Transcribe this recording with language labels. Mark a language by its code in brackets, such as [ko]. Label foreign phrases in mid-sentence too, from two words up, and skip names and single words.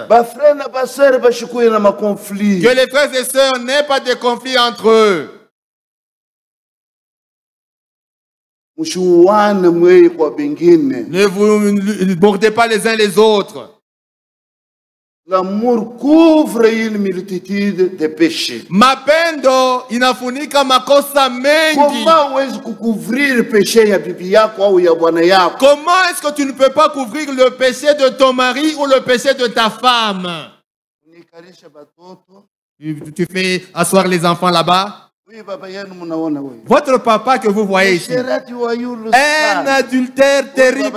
[fr] Que les frères et sœurs n'aient pas de conflit entre eux. Ne vous mordez pas les uns les autres. L'amour couvre une multitude de péchés. [sw] Mapendo inafunika makosa mengi. [fr] Comment est-ce que couvrir le péché [sw] ya bibi yako [fr] ou [sw] ya bwana yako? [fr] Comment est-ce que tu ne peux pas couvrir le péché de ton mari ou le péché de ta femme? Tu fais asseoir les enfants là-bas. Votre papa que vous voyez ici, un adultère terrible.